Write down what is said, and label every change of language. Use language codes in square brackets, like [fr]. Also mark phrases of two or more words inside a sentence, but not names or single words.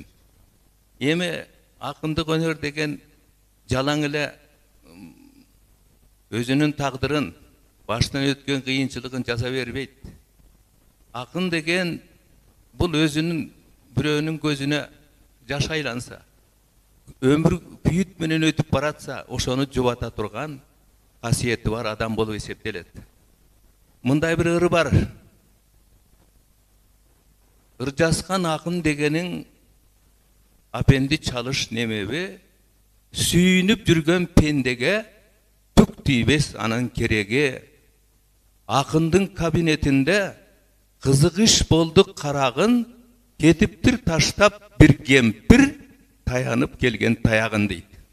[ky] Emi akındık önör degen jalaң эле özünün taqdırın, baştan ötken kıyınçılığın jasa berбейт. Akın degen bul özünün biröөнүн gözüne jaş aylansa, ömür kүйüt menen ötüp baratsa, oşonu jubata turgan kasiyeti var adam bolup esептелет. Мындай bir ыры бар. Ыр жаскан акын дегениң апенди чалыш немеби, сүйүнүп жүргөн пендеге түк тийбес анын кереги. Акындын кабинетинде кызыгыш болду карагын, кетиптир таштап bir кемпир таянып келген таягын дейт.